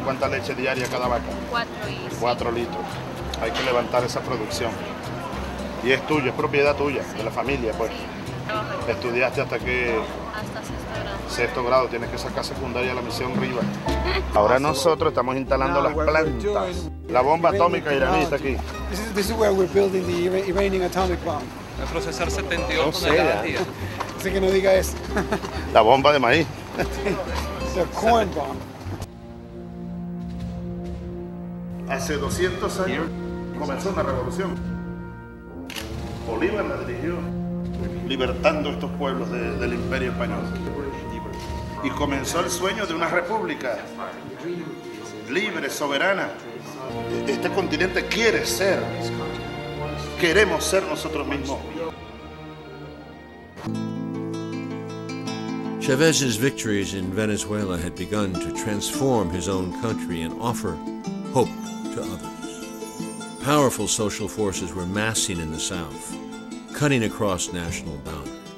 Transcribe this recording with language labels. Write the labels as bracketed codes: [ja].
[es] ¿Cuánta leche diaria cada vaca? 4 litros. Hay que levantar esa producción. Y es tuyo, es propiedad tuya, de la familia, pues. Sí. ¿Estudiaste hasta qué? Hasta sexto grado. Sexto grado, tienes que sacar secundaria la misión Riva. Ahora nosotros estamos instalando las plantas. La bomba atómica iraní está aquí. [en] This is where we're building the Iranian atomic bomb. [es] A procesar 72 toneladas al día. Así que no diga eso. La bomba de maíz. [en] The corn bomb. [es] Hace 200 años comenzó una revolución. Bolívar la dirigió, libertando estos pueblos del Imperio Español. Y comenzó el sueño de una república libre, soberana. Este continente quiere ser, queremos ser nosotros mismos. [en] Chávez's victories in Venezuela had begun to transform his own country and offer hope to others. Powerful social forces were massing in the South, cutting across national boundaries.